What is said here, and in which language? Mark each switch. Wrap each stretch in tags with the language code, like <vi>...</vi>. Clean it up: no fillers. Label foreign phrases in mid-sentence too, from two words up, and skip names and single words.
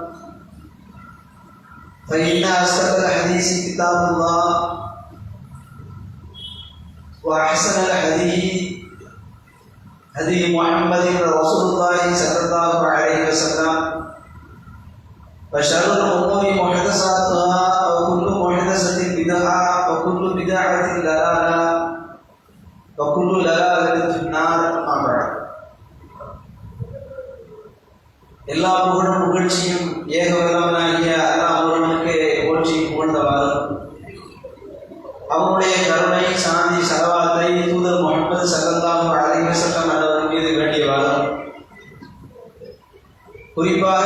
<ar>فإن أصدق الحديث كتاب الله وأحسن الحديث هدي محمد رسول الله صلى الله عليه وسلم وشر الأمور محدثاتها وكل محدثة بدعة وكل بدعة ضلالة وكل ضلالة في النار. أما بعد.</ar> <ta>எல்லா புகழும் புகழ்ச்சியும் ஏகவல்லவனாகிய அல்லாஹ் ஒருவனுக்கு போற்றி புகழ்ந்தவாறும் அவனுடைய கருணை சாந்தி சலவாத்தை தூதர் முஹம்மது</ta> <ar>صلى الله عليه وسلم</ar> <ta>அவர்கள் மீது வேண்டியவாறும் குறிப்பாக</ta>